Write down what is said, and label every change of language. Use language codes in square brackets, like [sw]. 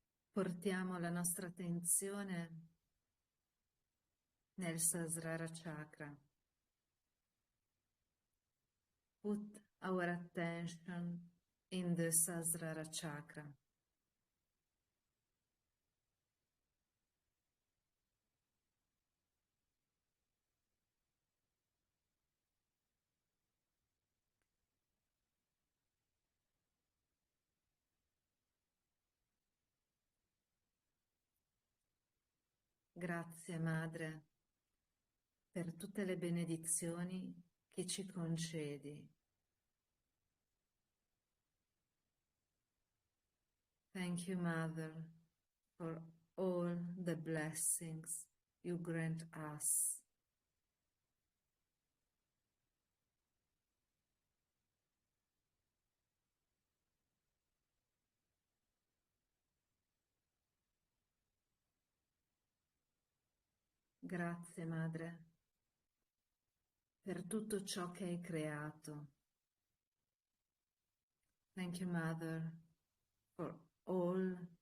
[it] Portiamo la nostra attenzione nel Sahasrara Chakra. [en] Put our attention in the Sahasrara Chakra. [it] Grazie, Madre, per tutte le benedizioni che ci concedi. [en] Thank you, Mother, for all the blessings you grant us. [it] Grazie, Madre, per tutto ciò che hai creato. [en] Thank you, Mother, for all